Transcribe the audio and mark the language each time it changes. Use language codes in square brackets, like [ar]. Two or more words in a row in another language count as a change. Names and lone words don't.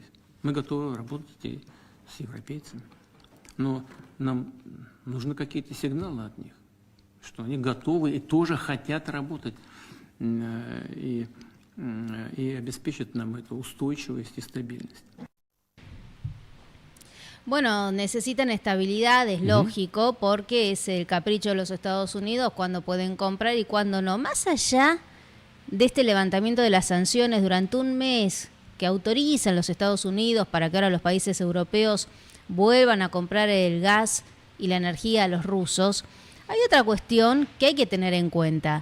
[ru] Мы готовы работать и с европейцами. Но нам нужны какие-то сигналы от них, что они готовы и тоже хотят работать и обеспечат нам эту устойчивость y стабильность. [es] Bueno, necesitan estabilidad, es lógico, porque es el capricho de los Estados Unidos cuando pueden comprar y cuando no. Más allá de este levantamiento de las sanciones durante un mes que autorizan los Estados Unidos para que ahora los países europeos vuelvan a comprar el gas y la energía a los rusos, hay otra cuestión que hay que tener en cuenta.